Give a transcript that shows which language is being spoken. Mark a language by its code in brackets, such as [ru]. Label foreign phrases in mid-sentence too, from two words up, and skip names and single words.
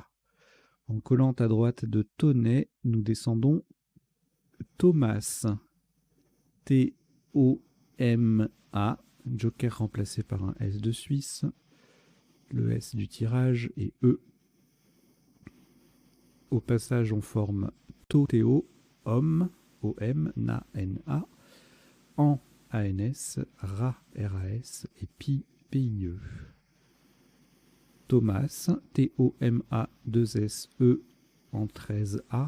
[fr] En collant à droite de Tonnet, nous descendons Thomas. T-O-M-A. Joker remplacé par un S de Suisse. Le S du tirage est E. Au passage, on forme Théo, homme, O-M, Na, N-A, An, A-N-S, Ra, R-A-S et Pi, P-I-E. Thomas, T-O-M-A, 2-S-E en 13A.